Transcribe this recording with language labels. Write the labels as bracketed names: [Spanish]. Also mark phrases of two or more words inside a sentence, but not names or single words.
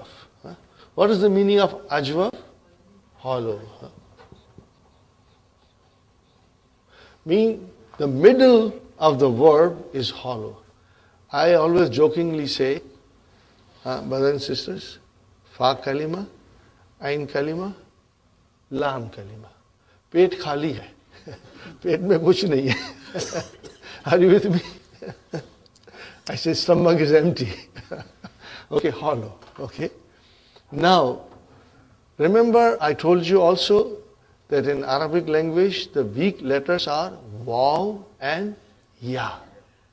[English] What is the meaning of ajwaf? Hollow. Meaning the middle of the verb is hollow. I always jokingly say, brothers and sisters, [Arabic] فا كلمة، عين كلمة، لام كلمة. [Urdu] پیٹ خالی ہے۔ پیٹ میں کچھ نہیں ہے. [English] Are you with me? I say stomach is empty. Okay, hollow. Okay. Now, remember I told you also that in Arabic language the weak letters are waw and ya.